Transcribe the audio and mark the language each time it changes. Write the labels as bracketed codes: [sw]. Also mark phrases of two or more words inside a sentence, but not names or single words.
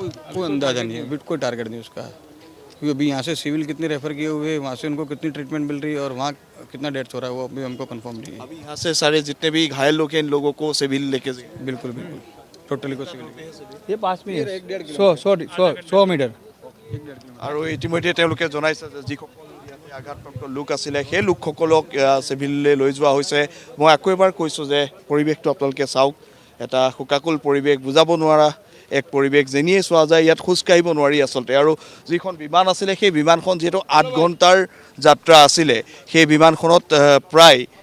[hi] कोई अंदाजा नहीं है अभी कोई टारगेट नहीं उसका क्योंकि अभी यहाँ से सिविल कितने रेफर किए हुए वहाँ से उनको कितनी ट्रीटमेंट मिल रही है और वहाँ कितना डेथ हो रहा है वो अभी हमको कंफर्म नहीं है अभी यहाँ से सारे जितने भी घायल लोग हैं इन लोगों को सिविल लेके बिल्कुल बिल्कुल टोटली को सिविल ये पास में 100 मीटर [as] আৰু ইতিমধ্যে তেওঁলোকে জনাইছে যে যিসকল ইয়াতে আঘাতপ্ৰাপ্ত লোক আছিলে সেই লোকসকলক চিভিললৈ লৈ যোৱা হৈছে মই আকৌ এবাৰ কৈছোঁ যে পৰিৱেশটো আপোনালোকে চাওক এটা শোকাকুল পৰিৱেশ বুজাব নোৱাৰা এক পৰিৱেশ যেনিয়ে চোৱা যায় ইয়াত খোজকাঢ়িব নোৱাৰি আচলতে আৰু যিখন বিমান আছিলে সেই বিমানখন যিহেতু 8 ঘণ্টাৰ যাত্ৰা আছিলে সেই বিমানখনত প্ৰায়